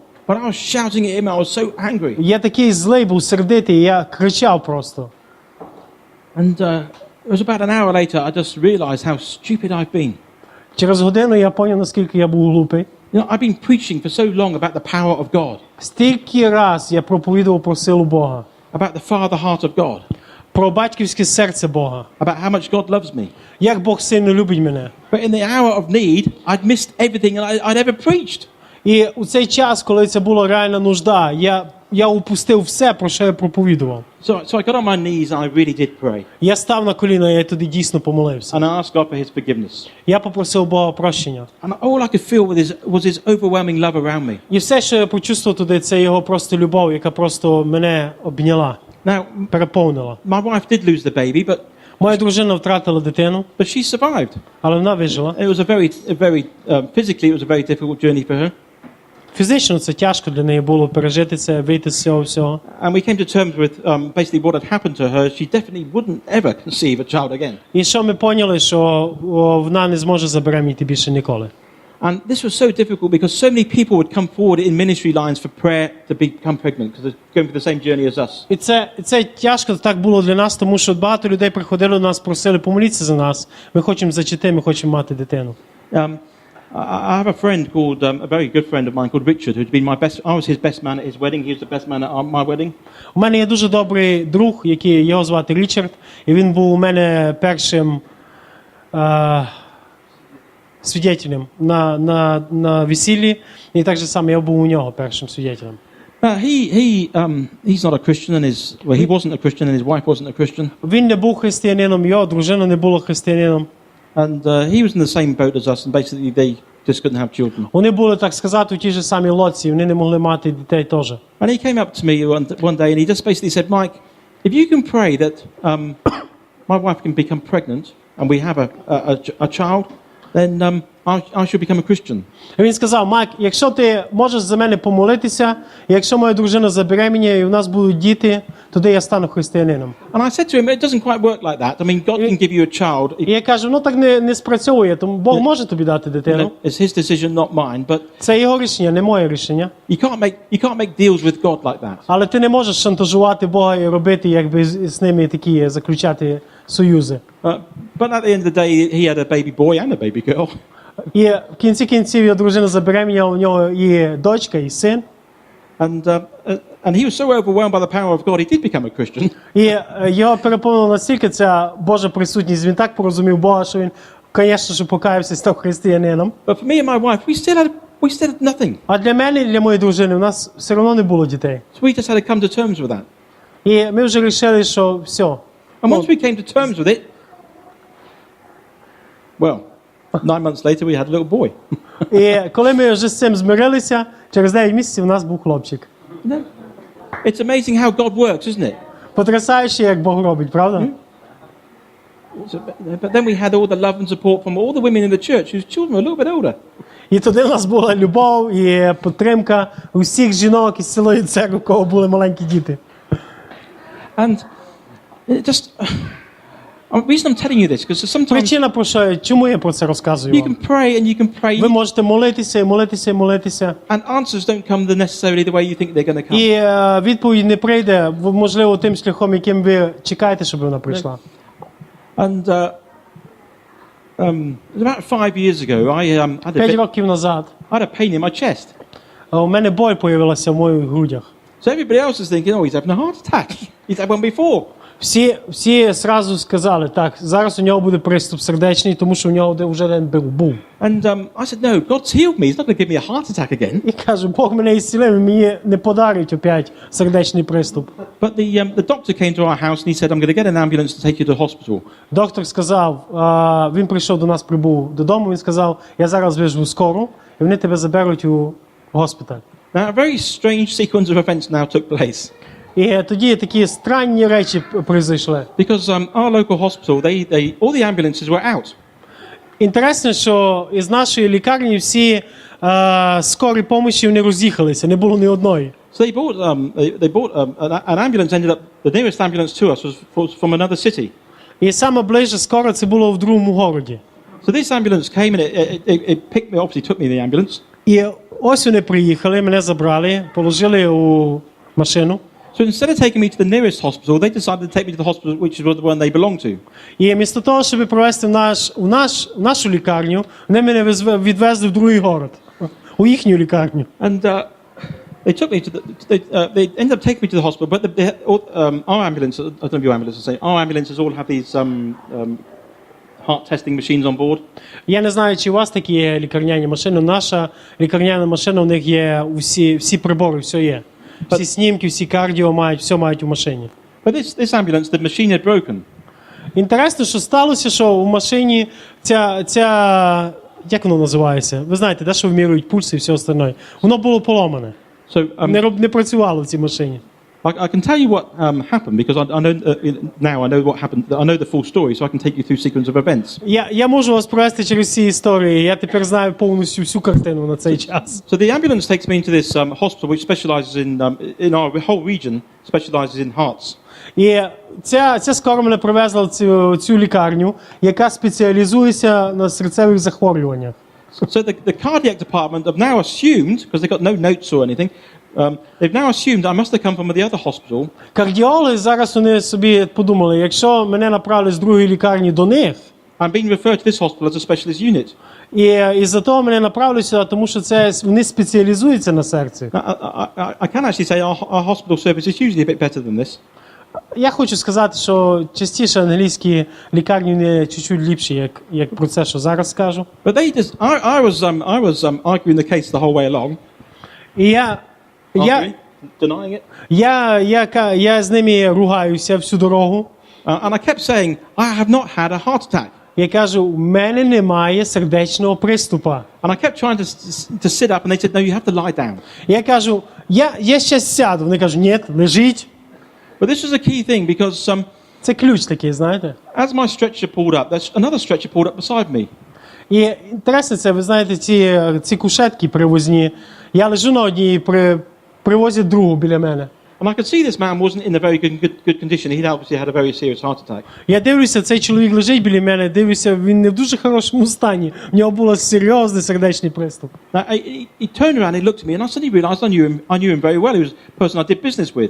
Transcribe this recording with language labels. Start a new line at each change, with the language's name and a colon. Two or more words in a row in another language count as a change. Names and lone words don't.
English: But I was shouting at him, I was so angry.
Ukrainian: Я такий злий був, сердитий, я кричав просто.
English: And it was about an hour later, I just realized how stupid I've been.
Ukrainian: Через годину я зрозумів, наскільки я був глупий.
English: You know, I've been preaching for so long about the power of God,
Ukrainian: Стільки раз я проповідував про силу Бога,
English: about the father heart of God,
Ukrainian: про батьківське серце Бога,
English: about how much God loves me.
Ukrainian: як Бог сильно любить мене.
English: But in the hour of need, I'd missed everything I'd ever preached.
Ukrainian: І у цей час, коли це була реальна нужда, я упустив все, про що я проповідував.
English: So I got on my knees and I really did pray.
Ukrainian: Я став на коліна, я тоді дійсно помолився.
English: And I asked God for his forgiveness.
Ukrainian: Я попросив Бога прощення.
English: And all I could feel was his overwhelming love around me.
Ukrainian: І все, що я почувствував туди, це його просто любов, яка просто мене обняла,
English: Now,
Ukrainian: переповнила.
English: my wife did lose the baby, but
Ukrainian: Моя дружина втратила дитину,
English: she survived.
Ukrainian: але вона вижила.
English: It was physically it was a very difficult journey for her.
Ukrainian: Фізично це тяжко для неї було пережити це, вийти з цього всього.
English: And we came to terms with basically what had happened to her. She definitely wouldn't ever conceive a child again.
Ukrainian: І що ми поняли, що вона не зможе забеременіти більше ніколи.
English: And this was so difficult because so many people would come forward in ministry lines for prayer to become pregnant because they're going through the same journey as us.
Ukrainian: І це тяжко так було для нас, тому що багато людей приходили до нас, просили помолитися за нас. Ми хочемо зачати, ми хочемо мати дитину.
English: I have a friend called, a very good friend of mine called Richard, who'd been my best. I was his best man at his wedding. He was the best man at my wedding.
Ukrainian: У мене є дуже добрий друг, який його звати Річард, і він був у мене першим свідетелем на весіллі, і так же само я був у нього першим свідетелем.
English: He's not a Christian, and he wasn't a Christian, and his wife wasn't a Christian.
Ukrainian: Він не був християнином, його дружина не була християнином.
English: And he was in the same boat as us, and basically they just couldn't have children.
Ukrainian: Вони були, так сказати, у тій же самій лодці, вони не могли мати дітей теж.
English: And he came up to me one day, and he just basically said, "Mike, if you can pray that my wife can become pregnant, and we have a child, then I should become a Christian."
Ukrainian: І він сказав: Майк, якщо ти можеш за мене помолитися, якщо моя дружина забеременіє і у нас будуть діти, тоді я стану християнином.
English: And I said to him, "It doesn't quite work like that. I mean, God can give you a child.
Ukrainian: І я кажу, ну так не спрацьовує, тому Бог може тобі дати дитину.
English: It's his decision, not mine. But
Ukrainian: Це його рішення, не моє рішення.
English: you can't make deals with God like that."
Ukrainian: Але ти не можеш шантажувати Бога і робити, якби з ними такі, заключати союзи.
English: But at the end of the day, he had a baby boy and a baby girl.
Ukrainian: І в кінці кінців його дружина забеременіла, у нього і дочка, і син.
English: And he was so overwhelmed by the power of God, he did become a Christian.
Ukrainian: І його переповнила настільки ця Божа присутність, він так порозумів Бога, що він, звісно, що покаявся і став християнином.
English: But for me and my wife, we still had nothing.
Ukrainian: А для мене і для моєї дружини у нас все одно не було дітей.
English: So we just had to come to terms with that.
Ukrainian: І ми вже вирішили, що все.
English: And once we came to terms with it, well, 9 months later we had a little boy.
Ukrainian: І коли ми вже з цим змирилися, через 9 місяців у нас був хлопчик.
English: No. It's amazing how God works, isn't it?
Ukrainian: Потрясаюче, як Бог робить, правда?
English: But then we had all the love and support from all the women in the church whose children were a little bit older.
Ukrainian: І туди в нас була любов і підтримка усіх жінок із цілої церкви, у кого були маленькі діти.
English: And it just, the reason I'm telling you this, because sometimes
Ukrainian: Причина, про що, чому я про це розказую
English: you
Ukrainian: вам?
English: can pray and you can pray,
Ukrainian: Ви можете молитися і молитися і молитися.
English: and answers don't come necessarily the way you think they're going to come.
Ukrainian: І відповідь не прийде, можливо, тим шляхом, яким ви чекаєте, щоб вона прийшла.
English: And about 5 years ago, I
Ukrainian: 5 років назад
English: had a pain in my chest.
Ukrainian: у мене боль появилася в моїх грудях.
English: So everybody else is thinking, oh, he's having a heart attack. He's had one before.
Ukrainian: Всі зразу сказали, так, зараз у нього буде приступ сердечний, тому що у нього вже один був.
English: And I said, no, God's healed me. He's not going to give me a heart attack again.
Ukrainian: І кажу, Бог мене ісцілив, і мені не подарить опять сердечний приступ.
English: But the doctor came to our house and he said, I'm going to get an ambulance to take you to hospital.
Ukrainian: Доктор сказав, він прийшов до нас, прибув додому, він сказав, я зараз визву скору, і вони тебе заберуть у госпіталь.
English: Now, a very strange sequence of events now took place.
Ukrainian: І тоді такі странні речі произойшли.
English: Because our local hospital, all the ambulances were out.
Ukrainian: Інтересно, що із нашої лікарні всі скорі помощі вони роз'їхалися, не було ні одної.
English: So they bought an ambulance. Ended up the nearest ambulance to us was from another city.
Ukrainian: І саме ближче скоро це було в другому городі.
English: So this ambulance came and it picked me, obviously took me in the ambulance.
Ukrainian: І ось вони приїхали, мене забрали, положили у машину.
English: So instead of taking me to the nearest hospital, they decided to take me to the hospital which is the one they belong to.
Ukrainian: І вмісто того, щоб провести в нашу лікарню, вони мене відвезли в другий город, у їхню лікарню.
English: And they took me to they ended up taking me to the hospital, but our ambulance, I don't know if your ambulance is the same, our ambulances all have these heart testing machines on board.
Ukrainian: Я не знаю, чи у вас такі є лікарняні машини. Наша лікарняна машина, у них є всі прибори, все є. Всі снімки, всі кардіо мають, все мають у машині.
English: But this ambulance, the machine had broken.
Ukrainian: Інтересно, що сталося, що у машині ця як воно називається? Ви знаєте, де, що вимірюють пульс і все остальне. Воно було поломане.
English: So
Ukrainian: Не працювало в цій машині.
English: I can tell you what happened because I know now I know what happened. I know the full story, so I can take you through sequence of events.
Ukrainian: Я можу вас провести через ці історії. Я тепер знаю повністю всю картину на цей час.
English: So the ambulance takes me into this hospital which specializes in our whole region specializes in hearts.
Ukrainian: І ця скоро мене привезла в цю лікарню, яка спеціалізується на серцевих захворюваннях.
English: So the cardiac department have now assumed, because they've got no notes or anything, they've now assumed I must have come from the other hospital.
Ukrainian: Кардіологи зараз вони собі подумали, якщо мене направили з другої лікарні до них,
English: I'm being referred to this hospital as a specialist unit.
Ukrainian: і за того мене направили сюди, тому що вони спеціалізуються на серці.
English: I can actually say our hospital service is usually a bit better than this.
Ukrainian: Я хочу сказати, що частіше англійські лікарні не чуть-чуть ліпші, як про це, що зараз скажу.
English: But they just, I was arguing the case the whole way along.
Ukrainian: І
English: Denying it.
Ukrainian: я з ними ругаюся всю дорогу.
English: And I kept saying, I have not had a heart attack.
Ukrainian: Я кажу, у мене немає сердечного приступа.
English: And I kept trying to sit up and they said, no, you have to lie down.
Ukrainian: Я кажу, я ще сяду. Вони кажуть, ні, лежіть.
English: But this was a key thing because
Ukrainian: Це ключ такий, знаєте.
English: as my stretcher pulled up, there's another stretcher pulled up beside me.
Ukrainian: І інтересно це, ви знаєте, ці кушетки привозні. Я лежу на одній, привозять другу біля мене.
English: And I could see this man wasn't in a very good condition. He'd obviously had a very serious heart attack.
Ukrainian: Я дивлюся, цей чоловік лежить біля мене, дивлюся, він не в дуже хорошому стані. В нього був серйозний сердечний приступ.
English: Now, he turned around, he looked at me, and I suddenly realised I knew him very well. He was a person I did business with.